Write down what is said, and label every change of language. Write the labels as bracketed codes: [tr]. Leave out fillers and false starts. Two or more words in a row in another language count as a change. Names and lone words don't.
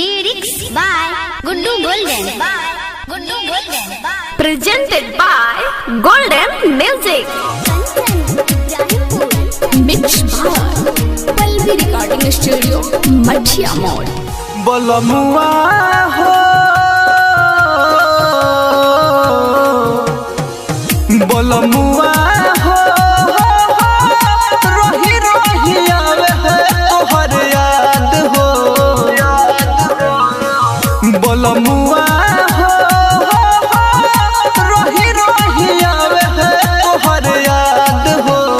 [en] Mixed by Gundu Golden. Presented by Golden Music. Mixed by Palvi Recording Studio, Madhya Mode. [bho] बलमुआ हो बलमुआ हो रही रही आवे है तोहर याद हो बलमुआ हो रही रही आवे है तोहर याद हो